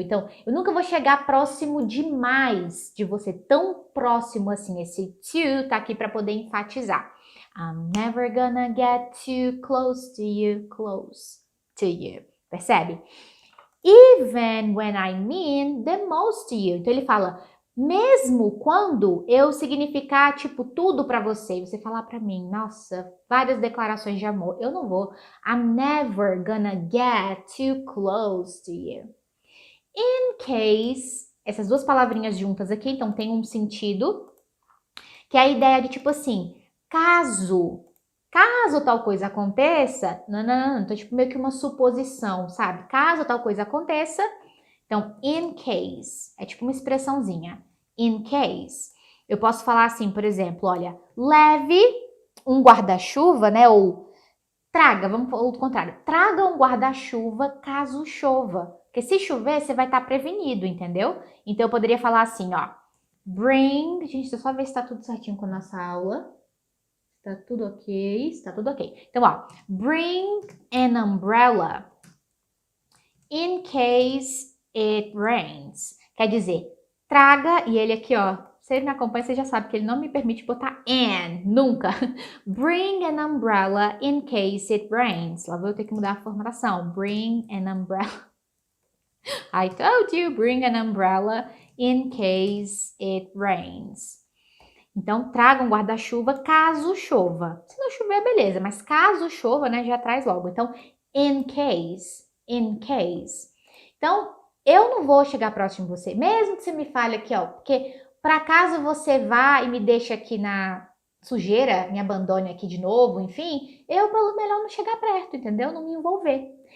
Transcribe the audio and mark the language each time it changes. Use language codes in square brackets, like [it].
[pt] Então, eu nunca vou chegar próximo demais de você, tão próximo assim. Esse to tá aqui para poder enfatizar. [en] I'm never gonna get too close to you, close to you. [pt] Percebe? [en] Even when I mean the most to you. [pt] Então, ele fala, mesmo quando eu significar, tipo, tudo pra você, você falar pra mim, nossa, várias declarações de amor, eu não vou. [en] I'm never gonna get too close to you. [pt] In case, essas duas palavrinhas juntas aqui, então tem um sentido, que é a ideia de tipo assim, caso tal coisa aconteça, não, então tipo meio que uma suposição, sabe? Caso tal coisa aconteça, então in case, é tipo uma expressãozinha, in case. Eu posso falar assim, por exemplo, olha, leve um guarda-chuva, né, ou traga, vamos falar o contrário, traga um guarda-chuva caso chova. Porque se chover, você vai estar prevenido, entendeu? Então eu poderia falar assim, ó, [en] bring, [pt] gente, deixa eu só ver se tá tudo certinho com a nossa aula. Tá tudo ok? Está tudo ok. Então, ó, [en] bring an umbrella in case it rains. [pt] Quer dizer, traga, e ele aqui, ó, se ele me acompanha, você já sabe que ele não me permite botar an, nunca. [en] Bring an umbrella in case it rains. [pt] Lá vou eu ter que mudar a formatação. [en] Bring an umbrella. I told you, bring an umbrella in case it rains. [pt] Então, traga um guarda-chuva caso chova. Se não chover, beleza, mas caso chova, né, já traz logo. Então, [en] in case, in case. [pt] Então, eu não vou chegar próximo de você, mesmo que você me fale aqui, ó, porque para caso você vá e me deixe aqui na sujeira, me abandone aqui de novo, enfim, eu pelo melhor não chegar perto, entendeu? Não me envolver.